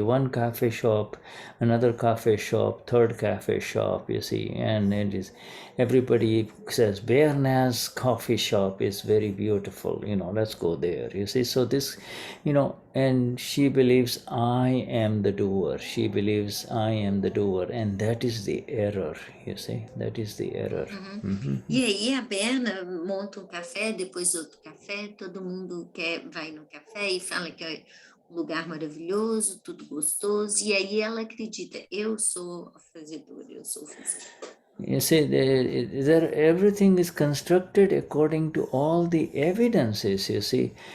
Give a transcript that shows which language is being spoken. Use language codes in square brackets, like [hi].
[en] One cafe shop, another cafe shop, third cafe shop, you see, and it is, everybody says, Berna's coffee shop is very beautiful, let's go there, you see. So this, and she believes I am the doer. She believes I am the doer. And that is the error, you see. That is the error. [pt] E aí a Berna monta café, depois outro café, todo mundo vai no café e fala que é um lugar maravilhoso, tudo gostoso, e aí ela acredita, eu sou a fazedora, eu sou o fazedor. [en] You see, everything is constructed according to all the evidences, you see.